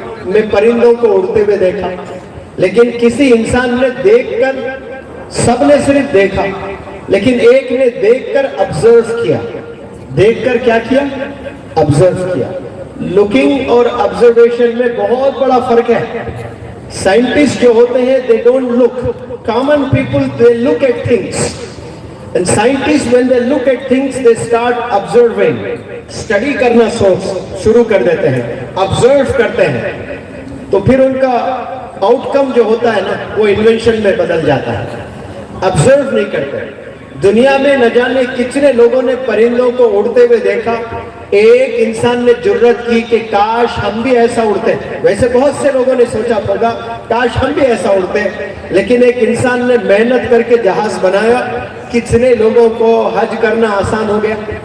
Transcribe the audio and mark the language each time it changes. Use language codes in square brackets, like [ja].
[ur] میں پرندوں کو اڑتے ہوئے دیکھا، لیکن کسی انسان نے دیکھ کر، سب نے صرف دیکھا، لیکن ایک نے دیکھ کر آبزرو کیا۔ دیکھ کر کیا کیا؟ آبزرو کیا۔ لوکنگ اور آبزرویشن میں بہت بڑا فرق ہے۔ سائنٹسٹ جو ہوتے ہیں [en] they don't look. Common people they look at things. And scientists when they look at things they start observing. [ur] Study کرنا شروع کر دیتے ہیں، observe کرتے ہیں، تو پھر ان کا آؤٹ کم جو ہوتا ہے نا وہ انوینشن میں بدل جاتا ہے۔ observe نہیں کرتے۔ دنیا میں نہ جانے کتنے لوگوں نے پرندوں کو اڑتے ہوئے دیکھا، ایک انسان نے جرت کی کہ کاش ہم بھی ایسا اڑتے۔ ویسے بہت سے لوگوں نے سوچا ہوگا کاش ہم بھی ایسا اڑتے، لیکن ایک انسان نے محنت کر کے جہاز بنایا، کتنے لوگوں کو حج کرنا آسان ہو گیا۔